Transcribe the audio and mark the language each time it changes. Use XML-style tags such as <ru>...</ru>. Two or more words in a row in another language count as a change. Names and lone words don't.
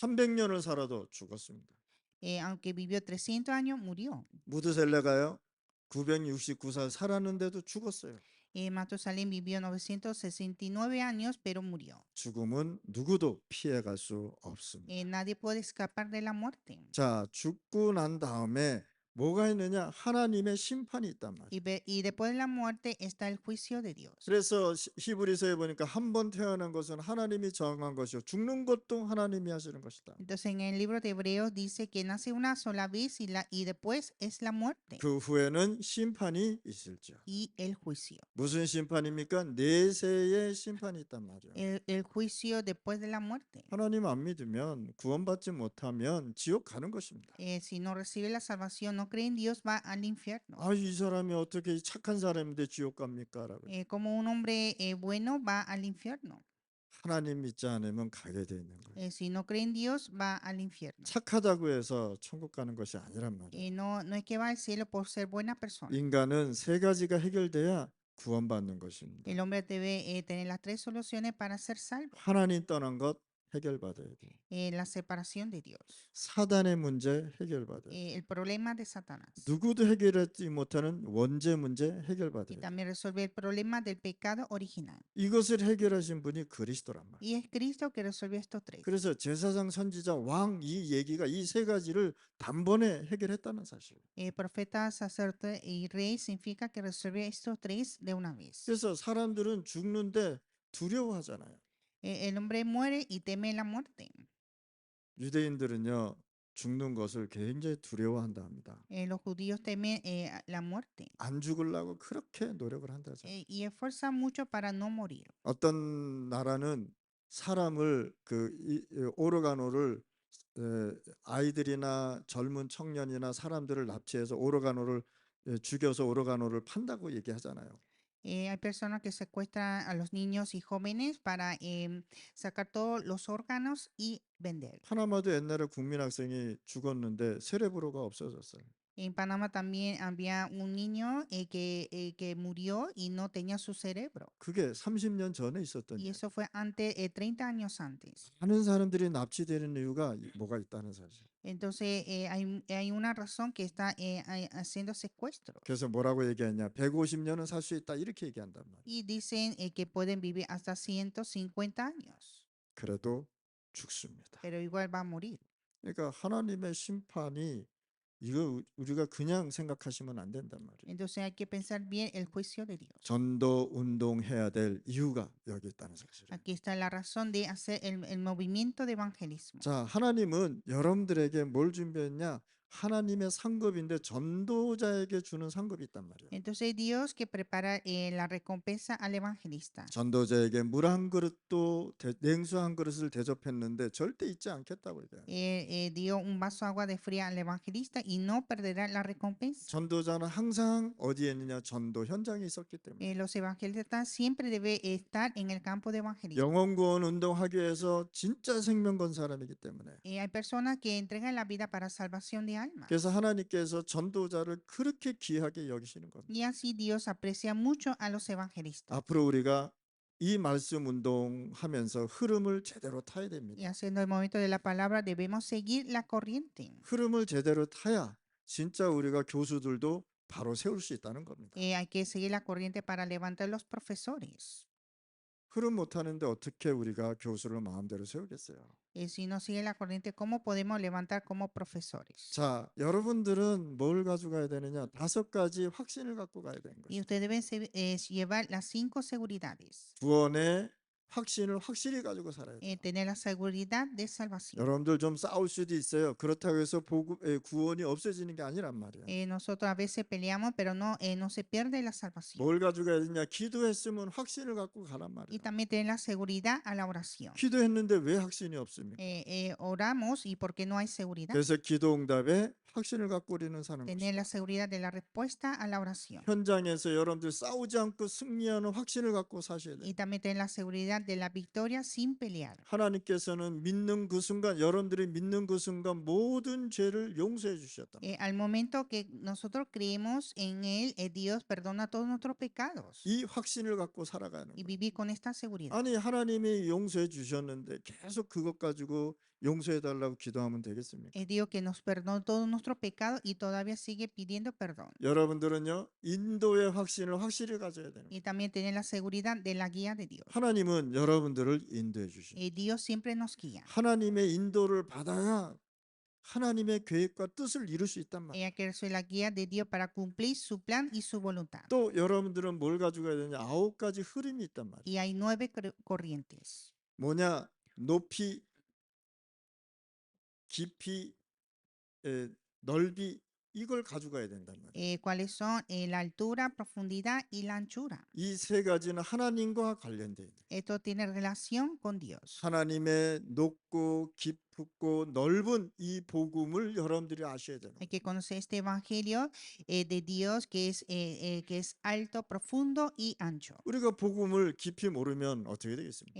<ko>300년을 살아도 죽었습니다.</ko> <es>Aunque vivió 300 años, murió.</es> <ko>무드셀레가요 969살 살았는데도 죽었어요.</ko> <es>Matusalén vivió 969 años, pero murió.</es> <ko>죽음은 누구도 피해갈 수 없습니다.</ko> <es>Nadie puede escapar de la muerte.</es> <ko>자, 죽고 난 다음에 뭐가 있느냐? 하나님의 심판이 있단 말이에요.</ko> <es>Y después de la muerte está el juicio de Dios.</es> <ko>그래서 히브리서에 보니까 한 번 태어난 것은 하나님이 정한 것이요 죽는 것도 하나님이 하시는 것이다.</ko> <es>Entonces en el libro de Hebreos dice que nace una sola vez y después es la muerte</es> <ko>그 후에는 심판이 있을지요.</ko> <es>y el juicio.</es> <ko>무슨 심판입니까? 내세의 심판이 있단 말이에요.</ko> <es>El juicio después de la muerte.</es> <ko>하나님 안 믿으면 구원받지 못하면 지옥 가는 것입니다.</ko> <es>Si no recibe la salvación, no no cree en Dios va al infierno.</es> <ko>아, 이 사람이 어떻게 착한 사람인데 지옥 갑니까? 라고.</ko> <es>Como un hombre bueno va al infierno.</es> <ko>하나님 믿지 않으면 가게 돼 있는 거예요.</ko> <es>Si no cree en Dios va al infierno.</es> <ko>착하다고 해서 천국 가는 것이 아니란 말이에요.</ko> <es>No es que va al cielo por ser buena persona.</es> <ko>인간은 세 가지가 해결돼야 구원받는 것입니다.</ko> <es>El hombre debe tener las tres soluciones para ser salvo.</es> <ko>하나님 떠난 것 해결받아야 돼요.</ko> <es>La separación de Dios.</es> <ko>사단의 문제 해결받아야 돼요.</ko> <es>El problema de Satanás.</es> <ko>누구도 해결하지 못하는 원죄 문제</ko> <es>Y</es> <ko>해결받아야 돼요.</ko> <es>también resolver el problema del pecado original.</es> <ko>이것을 해결하신 분이 그리스도란 말이에요.</ko> <es>Y es Cristo que resolvió estos tres.</es> <ko>그래서 제사장, 선지자, 왕 이 얘기가 이 세 가지를 단번에 해결했다는 사실.</ko> <es>Profeta, sacerdote y rey significa que resolvió estos tres de una vez.</es> <ko>그래서 사람들은 죽는데 두려워하잖아요.</ko> <es>El hombre muere y teme la muerte.</es> <ko>유대인들은요, 죽는 것을 굉장히 두려워한다 합니다.</ko> <es>Los judíos temen la muerte</es> <ko>안 죽으려고 그렇게 노력을 한다잖아요.</ko> <es>y esfuerzan mucho para no morir.</es> <ko>어떤 나라는 사람을 오르가노를 아이들이나 젊은 청년이나 사람들을 납치해서 오르가노를 죽여서 오르가노를 판다고 얘기하잖아요.</ko> <es>Hay personas que secuestran a los niños y jóvenes para sacar todos los órganos y vender.</es> <ko>파나마도 옛날에 국민학생이 죽었는데 세레브로가 없어졌어요.</ko> <es>En Panamá también había un niño que murió y no tenía su cerebro.</es> <ko>그게 30년 전에 있었던</ko> <es>Y</es> <ko>일.</ko> <es>eso fue antes, 30 años antes.</es> <ko>많은 사람들이 납치되는 이유가 뭐가 있다는 사실.</ko> <es>Entonces, hay una razón que está haciendo secuestro.</es> <ko>그래서 뭐라고 얘기하냐? 150년은 살 수 있다 이렇게 얘기한단 말이에요.</ko> <es>Y dicen que pueden vivir hasta 150 años,</es> <ko>그래도 죽습니다.</ko> <es>pero igual va a morir.</es> <ko>그러니까 하나님의 심판이 이거 우리가 그냥 생각하시면 안 된단 말이에요.</ko> <es>Entonces hay que pensar bien el juicio de Dios.</es> <ko>전도 운동해야 될 이유가 여기 있다는 사실이에요.</ko> <es>Aquí está la razón de hacer el movimiento de evangelismo.</es> <ko>자, 하나님은 여러분들에게 뭘 준비했냐? 하나님의 상급인데 전도자에게 주는 상급이 있단 말이에요.</ko> <es>Entonces Dios que prepara la recompensa al evangelista.</es> <ko>전도자에게 물 한 그릇도 냉수 한 그릇을 대접했는데 절대 잊지 않겠다고 얘기해요.</ko> <es>Dio un vaso de agua de fría al evangelista y no perderá la recompensa.</es> <ko>전도자는 항상 어디에 있느냐? 전도 현장에 있었기 때문에.</ko> <es>Los evangelistas siempre deben estar en el campo de evangelismo.</es> <ko>영혼 구원 운동하기 위해서 진짜 생명 건 사람이기 때문에.</ko> <es>Hay personas que entregan la vida para salvación de almas.</es> <ko>그래서 하나님께서 전도자를 그렇게 귀하게 여기시는 겁니다.</ko> <es>Y así Dios aprecia mucho a los evangelistas.</es> <ko>앞으로 우리가 이 말씀 운동하면서 흐름을 제대로 타야</ko> <es>Y</es> <ko>됩니다.</ko> <es>haciendo el momento de la palabra debemos seguir la corriente.</es> <ko>흐름을 제대로 타야 진짜 우리가 교수들도 바로 세울 수 있다는 겁니다.</ko> <es>Hay que seguir la corriente para levantar los profesores.</es> <ko>흐름 못 타는데 어떻게 우리가 교수를 마음대로 세우겠어요?</ko> <es>Si no sigue la corriente, ¿cómo podemos levantar como profesores?</es> <ko>자, 여러분들은 뭘 가져가야 되느냐? 5가지 확신을 갖고 가야 되는</ko> <es>Y</es> <ko>거죠.</ko> <es>ustedes deben llevar las 5 seguridades.</es> <ko>구원의 확신을 확실히 가지고 살아야 돼요.</ko> <es>Tener la seguridad de salvación.</es> <ko>여러분들 좀 싸울 수도 있어요. 그렇다고 해서 구원이 없어지는 게 아니란 말이에요.</ko> <es>Nosotros a veces peleamos, pero no se pierde la salvación.</es> <ko>뭘 가져가야 되냐? 기도했으면 확신을 갖고 가란</ko> <es>Y</es> <ko>말이에요.</ko> <es>también tener la seguridad a la oración.</es> <ko>기도했는데 왜 확신이 없습니까?</ko> <es>Oramos y ¿por qué no hay seguridad?</es> <ko>그래서 기도 응답에 확신을 갖고 우리는 사는</ko> <es>Tener</es> <ko>것이죠.</ko> <es>la seguridad de la respuesta a la oración.</es> <ko>현장에서 여러분들 싸우지 않고 승리하는 확신을 갖고 사셔야 돼요.</ko> <es>Y también tener la seguridad de la victoria sin pelear.</es> <ko>하나님께서는 믿는 그 순간, 여러분들이 믿는 그 순간 모든 죄를 용서해 주셨다.</ko> <es>Al momento que nosotros creemos en Él, Dios perdona todos nuestros pecados.</es> <ko>이 확신을 갖고 살아가는</ko> <es>Y</es> <ko>거예요.</ko> <es>vivir con esta seguridad.</es> <ko>아니, 하나님이 용서해 주셨는데 계속 그것 가지고 용서해 달라고 기도하면 되겠습니까?</ko> <es>Dios que nos perdonó todos nuestros pecados y todavía sigue pidiendo perdón.</es> <ko>여러분들은요, 인도의 확신을 확실히 가져야 되는 거예요.</ko> <es>Y también tener la seguridad de la guía de Dios.</es> <ko>하나님은 여러분들을 인도해 주십니다.</ko> <es>Dios siempre nos guía.</es> <ko>하나님의 인도를 받아야 하나님의 계획과 뜻을 이룰 수 있단 말이에요.</ko> <es>Ella que soy la guía de Dios para cumplir su plan y su voluntad.</es> <ko>또 여러분들은 뭘 가져가야 되냐? 9가지 흐름이 있단 말이에요.</ko> <es>Y hay 9 corrientes.</es> <ko>뭐냐? 높이, 깊이, 넓이 이걸 가져가야 된단 말이에요.</ko> <es>¿Cuáles son? La altura, profundidad y la anchura.</es> <ko>이 세 가지는 하나님과 관련돼 있는.</ko> <es>Esto tiene relación con Dios.</es> <ko>하나님의 높고 깊은 깊고 넓은 이 복음을 여러분들이 아셔야 되는</ko> <es>Hay</es> <ko>거예요.</ko> <es>que conocer este evangelio de Dios que es alto, profundo y ancho.</es> <ko>우리가 복음을 깊이 모르면 어떻게 되겠습니까?</ko>